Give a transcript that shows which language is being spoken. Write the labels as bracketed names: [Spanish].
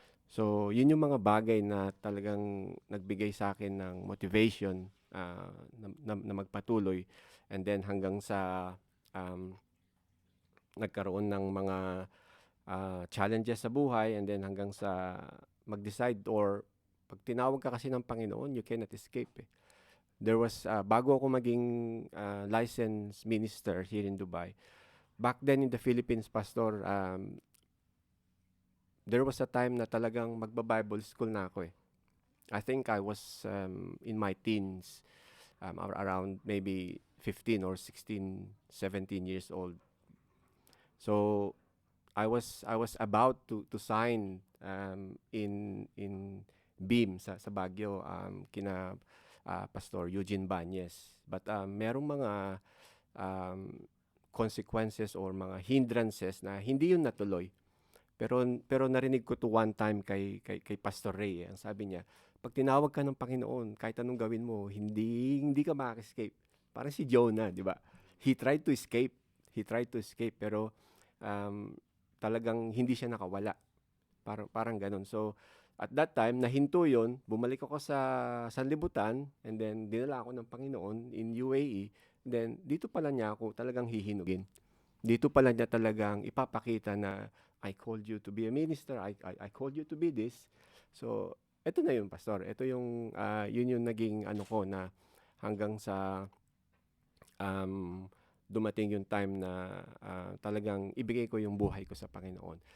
[Filipino] So yun yung mga bagay na talagang nagbigay sa akin ng motivation na magpatuloy, and then hanggang sa nagkaroon ng mga challenges sa buhay, and then hanggang sa mag-decide, or pag tinawag ka kasi ng Panginoon, [English] you cannot escape. There was, [Filipino] bago ako maging [English] licensed minister here in Dubai, back then in the Philippines, Pastor, there was a time [Filipino] na talagang magba-Bible school na ako. [English] I think I was in my teens, around maybe 15 or 16, 17 years old. So I was about to sign in Beam sa Baguio, kina Pastor Eugene Banyes. [Filipino] But merong mga consequences or mga hindrances na hindi yun natuloy. Pero narinig ko to one time kay Pastor Ray. Ang sabi niya, pag tinawag ka ng Panginoon, kahit anong gawin mo, hindi ka maka-escape. Parang si Jonah, di ba? [English] He tried to escape, [Filipino] pero talagang hindi siya nakawala. Parang ganun. [English] So, at that time, [Filipino] nahinto yun, bumalik ako sa sanlibutan, and then dinala ako ng Panginoon in UAE. Then, dito pala niya ako talagang hihinugin. dito pala niya talagang ipapakita na [English] I called you to be a minister, I called you to be this. [Filipino] So, eto na yun, pastor. Ito yung, yun yung naging ano ko na hanggang sa um, dumating yung time na talagang ibigay ko yung buhay ko sa Panginoon.